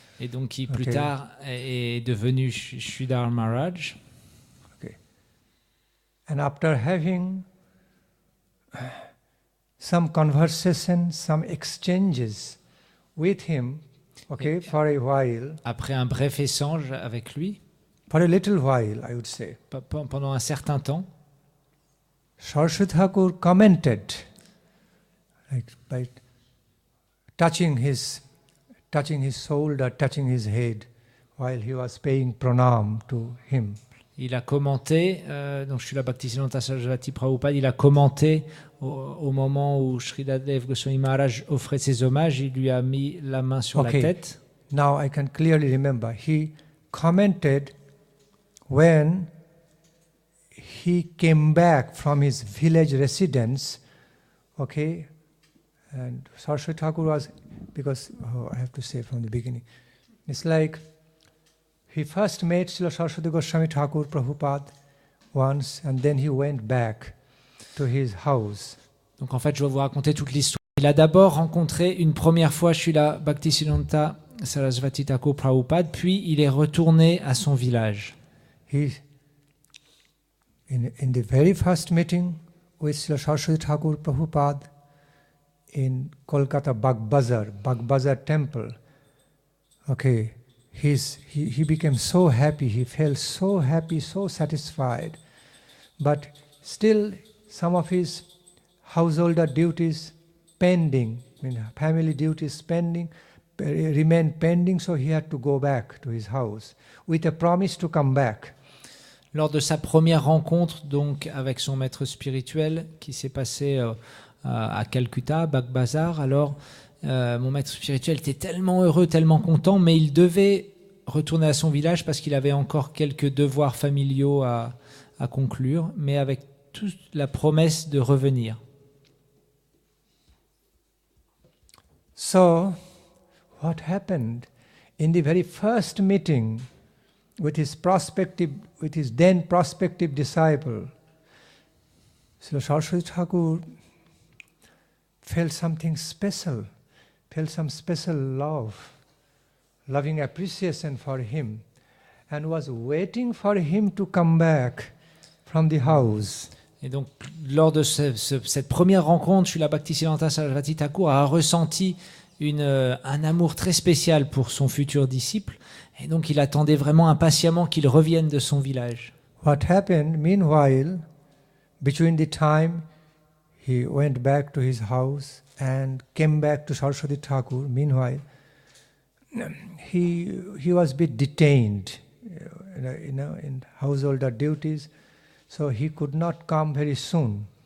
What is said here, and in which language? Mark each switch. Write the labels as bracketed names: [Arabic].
[French] et donc qui plus Ok. tard est devenu Sridhar Maharaj. Okay. [English] And after having some conversation, some exchanges with him, okay, for a while, [French] Après un bref échange avec lui, [English] for a little while, I would say, [French] pendant un certain temps, [English] Saraswati Thakur commented, like by touching his shoulder, touching his head, while he was paying pranam to him. [French] il a commenté, donc Srila Bhaktisiddhanta Sarasvati Prabhupada, il a commenté au moment où Sridadev Goswami Maharaj offrait ses hommages, il lui a mis la main sur Okay. la tête. [English] Now I can clearly remember, he commented when he came back from his village residence, okay, and Saraswati Thakur was, because, I have to say from the beginning, it's like he first met Srila Saraswati Goswami Thakur Prabhupada once, and then he went back to his house. [French] Donc en fait, je vais vous raconter toute l'histoire. Il a d'abord rencontré une première fois Srila Bhaktisiddhanta Sarasvati Thakur Prabhupada, puis il est retourné à son village. [English] He, in the very first meeting with Srila Saraswati Thakur Prabhupada in Kolkata Bagbazar temple, okay, he became so happy, he felt so happy, so satisfied, but still some of his householder duties pending, family duties remained pending, so he had to go back to his house with a promise to come back. [French] Lors de sa première rencontre donc avec son maître spirituel qui s'est passé à Calcutta, Bagbazar, alors mon maître spirituel était tellement heureux, tellement content, mais il devait retourner à son village parce qu'il avait encore quelques devoirs familiaux à conclure, mais avec toute la promesse de revenir. [English] So, what happened in the very first meeting with his then prospective disciple, Srila Saraswati Thakur felt something special, felt some special loving appreciation for him, and was waiting for him to come back from the house. [French] Et donc, lors de cette première rencontre, Srila Bhaktisiddhanta Sarasvati Thakur a ressenti un amour très spécial pour son futur disciple, et donc il attendait vraiment impatiemment qu'il revienne de son village. [English] What happened, meanwhile, between the time he went back to his house and came back to Saraswati Thakur, meanwhile, he was a bit detained, in householder duties, so he could not come very soon.